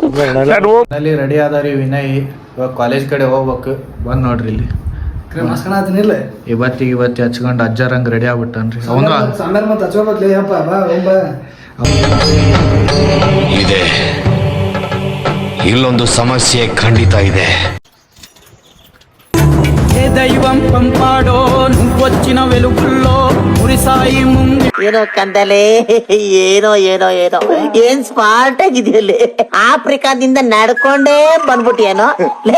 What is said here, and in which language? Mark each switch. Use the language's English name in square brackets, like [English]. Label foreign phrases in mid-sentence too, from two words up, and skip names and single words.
[Kannada] ಅಲ್ಲಿ ರೆಡಿ ಆದಾರಿ ವಿನಯ್. ಇವಾಗ ಕಾಲೇಜ್ ಕಡೆ ಹೋಗ್ಬೇಕು. ಬಂದ್ ನೋಡ್ರಿ ಇಲ್ಲಿ ಇವತ್ತು ಹಚ್ಕೊಂಡು ಅಜ್ಜರಂಗ್ ರೆಡಿ ಆಗ್ಬಿಟ್ಟನ್ರಿ. ಅವನು ಇದೆ, ಇಲ್ಲೊಂದು ಸಮಸ್ಯೆ ಖಂಡಿತ ಇದೆ. [Telugu] దైవం పంపాడో నువ్వొచ్చిన వెలుగుల్లో మురిసాయి ముందు. [Kannada] ಏನೋ ಕಂದಲೆ ಏನೋ ಏನೋ ಏನೋ ಏನ್ ಸ್ಮಾರ್ಟ್ ಆಗಿದೆಯಲ್ಲಿ. ಆಫ್ರಿಕಾದಿಂದ ನಡ್ಕೊಂಡೇ ಬಂದ್ಬಿಟ್ಟಿಯೇನೋ ಲೇ.